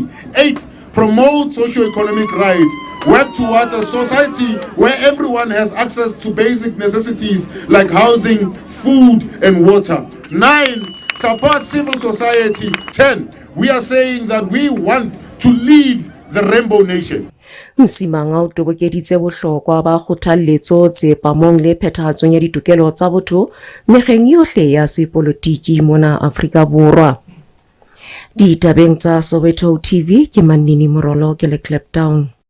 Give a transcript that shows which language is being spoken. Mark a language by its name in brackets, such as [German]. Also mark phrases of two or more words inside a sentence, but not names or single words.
[English] 8, promote socio-economic rights. Work towards a society where everyone has access to basic necessities like housing, food, and water. 9, support civil society. 10, we are saying that we want to leave the rainbow nation. [Southern Sotho] Msimanga o tobokeditse bohlokwa ba kgothaletso tsepamong le phethahatsong ya ditokelo tsa botho mekgeng yohle ya sepolitiki mona Afrika Borwa. Ditabeng tsa Soweto TV ke Manini Morolo ke le eCliptown.